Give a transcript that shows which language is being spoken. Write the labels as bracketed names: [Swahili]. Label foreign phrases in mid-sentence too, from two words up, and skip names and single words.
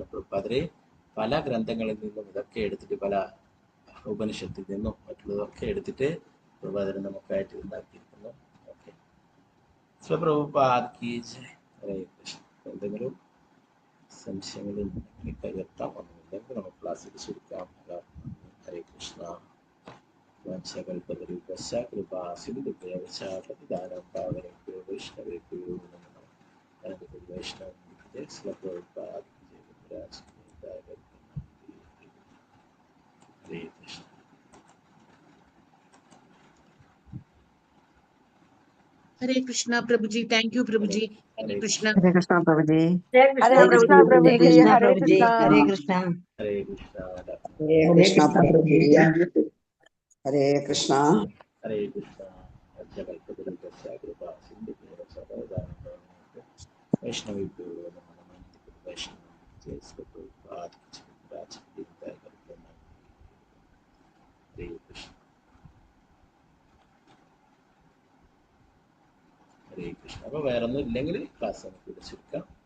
[Malayalam] പ്രഭുപാദരെ പല ഗ്രന്ഥങ്ങളിൽ നിന്നും ഇതൊക്കെ എടുത്തിട്ട്, പല ഉപനിഷത്തിൽ നിന്നും മറ്റുള്ളതൊക്കെ എടുത്തിട്ട് പ്രഭുപാദരൻ നമുക്കായിട്ട് ഉണ്ടാക്കിയിരിക്കുന്നു. [Hindi] ഓക്കെ, प्रभुपाद की जय. [Sanskrit] ഹരേ കൃഷ്ണ. [Malayalam] എന്തെങ്കിലും സംശയങ്ങളും കയർത്താം, ഒന്നുമില്ലെങ്കിൽ നമുക്ക് ക്ലാസ്സിൽ ചുരുക്കാം. [Sanskrit] ഹരേ കൃഷ്ണ. വംശകൽപതരൂപശ്ച കൃപാ സിന്ധുഭ്യവ ച പതിദാനം പാവനേഭ്യോ വൈഷ്ണവേഭ്യോ നമഃ. വൈഷ്ണവ ശ്രീല പ്രഭുപാദ് ഹരേ കൃഷ്ണ. ഹരേ കൃഷ്ണ പ്രഭുജി. [English] thank you [Sanskrit] പ്രഭുജി. ഹരേ കൃഷ്ണ. ഹരേ കൃഷ്ണ പ്രഭുജി. ഹരേ കൃഷ്ണ പ്രഭുജി. ഹരേ കൃഷ്ണ. ഹരേ കൃഷ്ണ. ഹരേ കൃഷ്ണ. ഹരേ കൃഷ്ണ പ്രഭുജി. ഹരേ കൃഷ്ണ. ഹരേ കൃഷ്ണ. വംശകൽപതരൂപശ്ച കൃപാ സിന്ധുഭ്യവ ച പതിദാനം പാവനേഭ്യോ വൈഷ്ണവേഭ്യോ നമഃ. വൈഷ്ണവ ശ്രീല പ്രഭുപാദ് ഹരേ കൃഷ്ണ. ഹരേ കൃഷ്ണ. [Malayalam] അപ്പൊ വേറൊന്നും ഇല്ലെങ്കിൽ ക്ലാസ് നമുക്ക് ഇവിടെ ചുരുക്കാം.